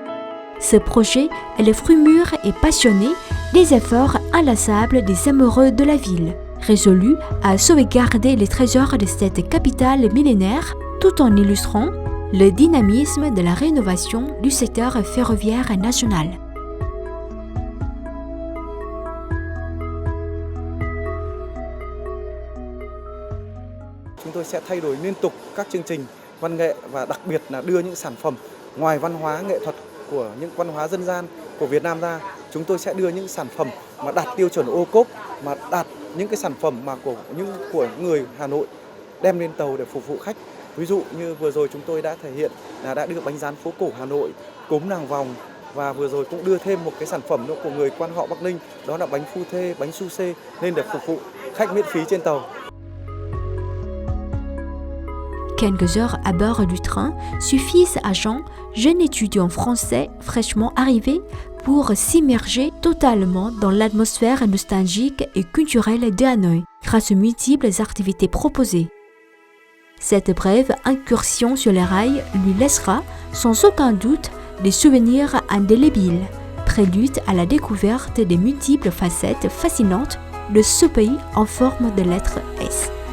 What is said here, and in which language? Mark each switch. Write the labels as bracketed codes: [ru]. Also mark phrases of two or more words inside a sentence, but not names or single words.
[fr] Ce projet est le fruit mûr et passionné des efforts inlassables des amoureux de la ville, résolus à sauvegarder les trésors de cette capitale millénaire tout en illustrant le dynamisme de la rénovation du secteur ferroviaire national. [vi] Chúng tôi sẽ thay đổi liên tục các chương trình văn nghệ và đặc biệt là đưa những sản phẩm ngoài văn hóa nghệ thuật của những văn hóa dân gian của Việt Nam ra. Chúng tôi sẽ đưa những sản phẩm mà đạt tiêu chuẩn ô cốp, mà đạt những cái sản phẩm mà của người Hà Nội đem lên tàu để phục vụ khách. Ví dụ như vừa rồi chúng tôi đã thể hiện là đã đưa bánh rán phố cổ Hà Nội, cốm nàng vòng và vừa rồi cũng đưa thêm một cái sản phẩm nữa của người quan họ Bắc Ninh, đó là bánh phu thê, bánh su xê lên để phục vụ khách miễn phí trên tàu. [fr] Quelques heures à bord du train suffisent à Jean, jeune étudiant français fraîchement arrivé, pour s'immerger totalement dans l'atmosphère nostalgique et culturelle de Hanoï, grâce aux multiples activités proposées. Cette brève incursion sur les rails lui laissera, sans aucun doute, des souvenirs indélébiles, prélude à la découverte des multiples facettes fascinantes de ce pays en forme de lettre S.